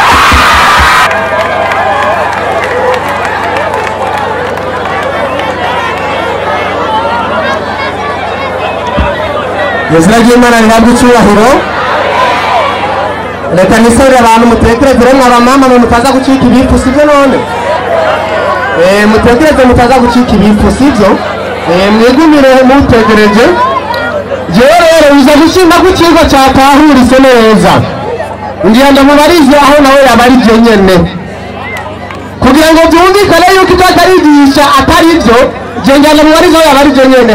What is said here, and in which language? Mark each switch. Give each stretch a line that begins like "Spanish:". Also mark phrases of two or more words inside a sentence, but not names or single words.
Rundi: Izina ry'Imana rihabwa icyubahiro. Reka nisabire abantu mutekereze mw'abamama mutaza gucika ibifu, sibyo none? Mutekereze mutaza gucika ibifu, sibyo? Mwigumire mutegereje. Jewe rero uza gushinga ku kigo cyatahurise neza. Ngiye ndamubarize aho nawe yabarije nyene. Kugira ngo byumvikane yuko itakarigisha atari byo, je ngiye ndamubarize aho yabarije nyene.